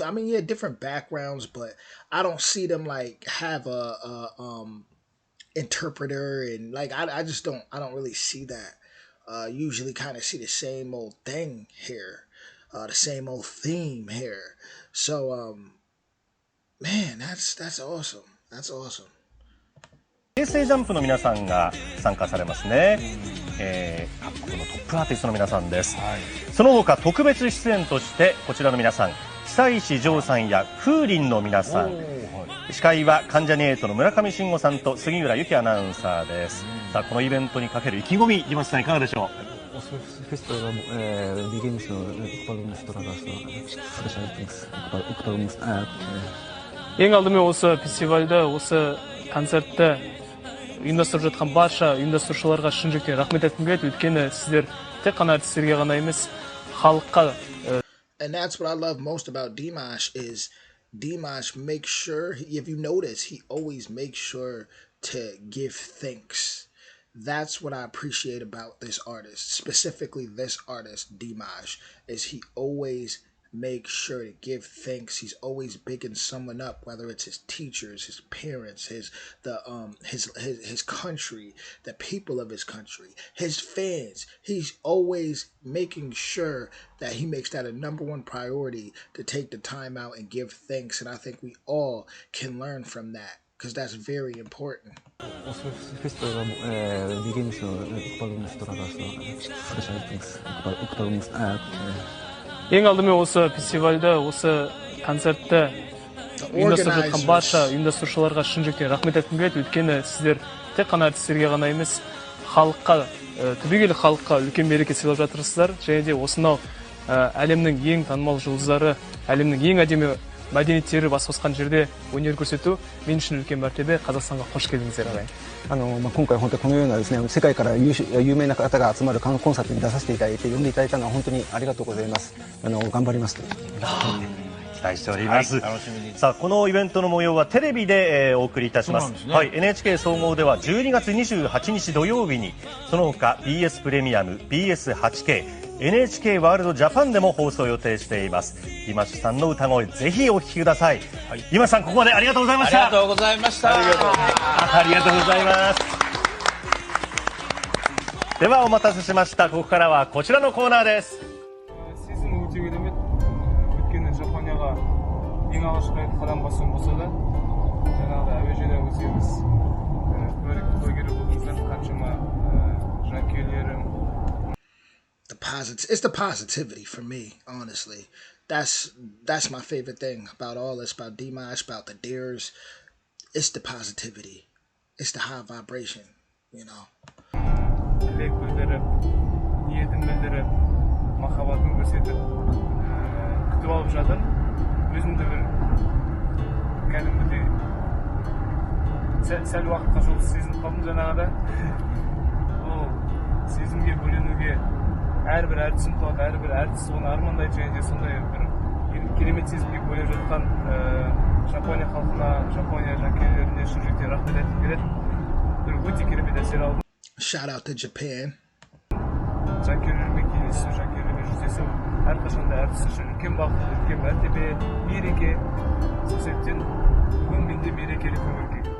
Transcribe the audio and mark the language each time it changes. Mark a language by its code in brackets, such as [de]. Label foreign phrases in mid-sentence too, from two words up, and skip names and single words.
[en] I mean, yeah, different backgrounds, but I don't see them like have a interpreter, and like I don't really see that. Usually kind of see the same old thing here, the same old theme here. So man, that's awesome. That's awesome. [ja] 平成ジャンプの皆さんが参加されますね。各国のトップアーティストの皆さんです。その他特別出演としてこちらの皆さん、久石譲さんや風鈴の皆さん、司会は関ジャニ∞の村上信五さんと杉浦由紀アナウンサーです。さあこのイベントにかける意気込み、ディマシさんいかがでしょう。 [kk] ең алдымен осы фестивальді, осы концертті ұйымдастырып жатқан барша ұйымдастырушыларға шын жүректен рахмет айтқым келеді. Өйткені сіздер тек қана артистерге ғана емес, халыққа. [en] And that's what I love most about Dimash is Dimash makes sure, if you notice, he always makes sure to give thanks. That's what I appreciate about this artist, specifically this artist, Dimash, is he always makes sure to give thanks. He's always bigging someone up, whether it's his teachers, his parents, his country, the people of his country, his fans. He's always making sure that he makes that a #1 priority to take the time out and give thanks. And I think we all can learn from that, because that's very important. [kk] ең алдымен осы фестивальді, осы концертті ұйымдастырып жатқан барша ұйымдастырушыларға шын жүректен рахмет айтқым келеді. Өйткені сіздер тек қана артистерге ғана емес, халыққа, түбегейлі халыққа үлкен мереке сыйлап жатырсыздар. Және де осынау әлемнің ең танымал жұлдыздары, әлемнің ең әдемі мәдениеттері бас қосқан жерде өнер көрсету мен үшін үлкен мәртебе. Қазақстанға қош келдіңіздер ағайын. [ja] 今回本当にこのようなですね、世界から有名な方が集まるコンサートに出させていただいて、呼んでいただいたのは本当にありがとうございます。頑張ります。期待しております。さあこのイベントの模様はテレビで、お送りいたします。はい、NHK 総合では12月28日土曜日に、その他 BS プレミアム、BS8K、NHK ワールドジャパンでも放送予定しています。ディマッシュさんの歌声ぜひお聴きください。ディマッシュさんここまでありがとうございました。ありがとうございました。ありがとうございます。ではお待たせしました。ここからはこちらのコーナーです。 [kk] жапонияға ең алғашқы рет қадам басуым болса да, жаңағыдай әуежайда өзгеміз куәгері болдыңыздар, қаншама жанкүйерлерім. [en] It's the positivity for me, honestly. That's my favorite thing about all this, about Dimash, about the Dares. It's the positivity. It's the high vibration, you know. [kk] тілек білдіріп, ниетін білдіріп, махаббатын көрсетіп, күтіп алып жатыр. Өзімді бір кәдімгідей сәл уақытқа жол сезініп қалдым жаңағыда. Ол сезімге бөленуге әрбір әртісім туады, әрбір әртіс оны армандайды, және де сондай бір керемет сезімге бөленіп жатқан Жапония халқына, Жапония жанкүйерлеріне шын жүректен рахмет айтқым келеді. Бір өте керемет әсер алдым. [en] Shout out to Japan. [kk] Жанкүйерлермен кездесу, жанкүйерлермен жүздесу әрқашанда әртіс үшін үлкен бақыт, үлкен мәртебе, мереке. Сол себептен бүгін менде мерекелі көңіл күй.